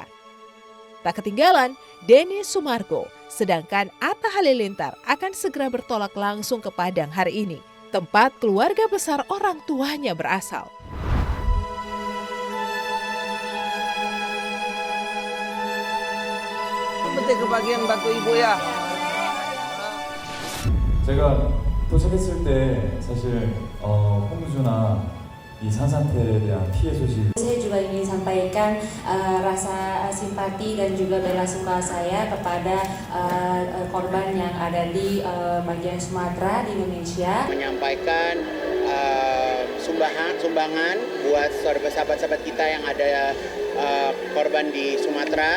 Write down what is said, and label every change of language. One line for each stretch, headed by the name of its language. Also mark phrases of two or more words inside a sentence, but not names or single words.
Indonesian: Tak ketinggalan, Denny Sumargo, sedangkan Atta Halilintar akan segera bertolak langsung ke Padang hari ini, tempat keluarga besar orang tuanya berasal. Penting kebagian bantu ibu ya.
Korean: 제가 도착했을 때 사실 홍수나 이 산사태에 대한 피해 소식.
Indonesian: Saya juga ingin sampaikan rasa simpati dan juga bela sungkawa saya kepada korban yang ada di bagian Sumatera di Indonesia. Menyampaikan sumbangan buat sahabat-sahabat kita yang ada korban di Sumatera.